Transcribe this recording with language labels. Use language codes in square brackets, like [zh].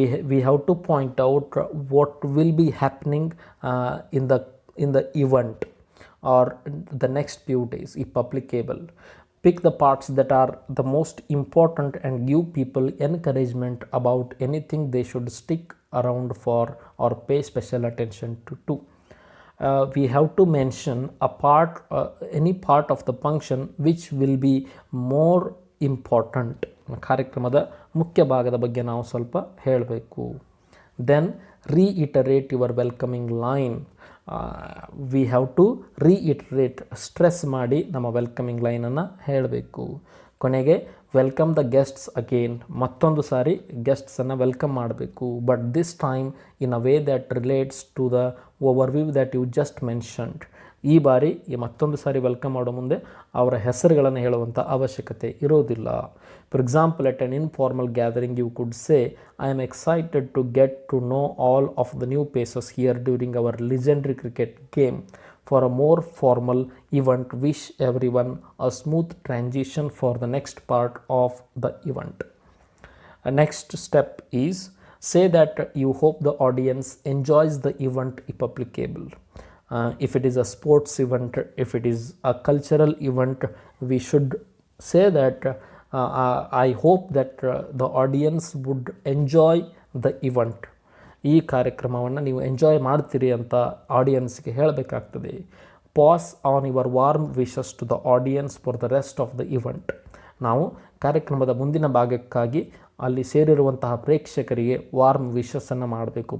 [en] We have to point out what will be happening in the event or the next few days if applicable. Pick the parts that are the most important and give people encouragement about anything they should stick around for or pay special attention to. We have to mention any part of the function which will be more important. [kn] ಕಾರ್ಯಕ್ರಮದ ಮುಖ್ಯ ಭಾಗದ ಬಗ್ಗೆ ನಾವು ಸ್ವಲ್ಪ ಹೇಳಬೇಕು. [en] Then reiterate your welcoming line. We have to reiterate, [kn] stress ಮಾಡಿ ನಮ್ಮ welcoming ಲೈನನ್ನು ಹೇಳಬೇಕು. ಕೊನೆಗೆ [en] welcome the guests again, [kn] ಮತ್ತೊಂದು ಸಾರಿ ಗೆಸ್ಟ್ಸನ್ನು ವೆಲ್ಕಮ್ ಮಾಡಬೇಕು. [en] But this time in a way that relates to the overview that you just mentioned. [kn] ಈ ಬಾರಿ ಮತ್ತೊಂದು ಸಾರಿ ವೆಲ್ಕಮ್ ಮಾಡೋ ಮುಂದೆ ಅವರ ಹೆಸರುಗಳನ್ನು ಹೇಳುವಂಥ ಅವಶ್ಯಕತೆ ಇರೋದಿಲ್ಲ. [en] For example, at an informal gathering you could say, I am excited to get to know all of the new faces here during our legendary cricket game. For a more formal event, wish everyone a smooth transition for the next part of the event. Next step is, say that you hope the audience enjoys the event if applicable. If it is a sports event, if it is a cultural event, we should say that I hope that the audience would enjoy the event. [kn] ಈ ಕಾರ್ಯಕ್ರಮವನ್ನು ನೀವು enjoy ಮಾಡ್ತೀರಿ ಅಂತ ಆಡಿಯನ್ಸ್ಗೆ ಹೇಳಬೇಕಾಗ್ತದೆ. [en] Pass on your warm wishes to the audience for the rest of the event. [kn] ನಾವು ಕಾರ್ಯಕ್ರಮದ ಮುಂದಿನ ಭಾಗಕ್ಕಾಗಿ ಅಲ್ಲಿ ಸೇರಿರುವಂತಹ ಪ್ರೇಕ್ಷಕರಿಗೆ ವಾರ್ಮ್ ವಿಶಸ್ಸನ್ನು ಮಾಡಬೇಕು.